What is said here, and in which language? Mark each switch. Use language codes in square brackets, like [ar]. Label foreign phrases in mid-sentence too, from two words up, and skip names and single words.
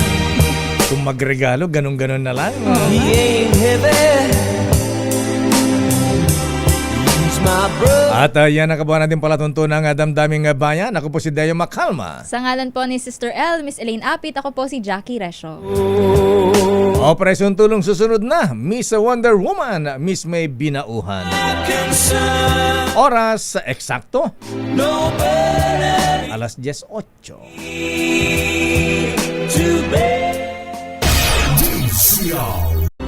[tl] Kung magregalo, ganun-ganun na lang. At yan ang kabuhan natin palatuntunan ng Damdaming Bayan. Ako po si Deo Macalma. Sa ngalan po ni Sister L, Miss Elaine Apit, ako po si Jackie Resho. Operasyon Tulong susunod na. Miss Wonder Woman, Miss May Binauhan. Oras eksakto. Alas 10:08. DCL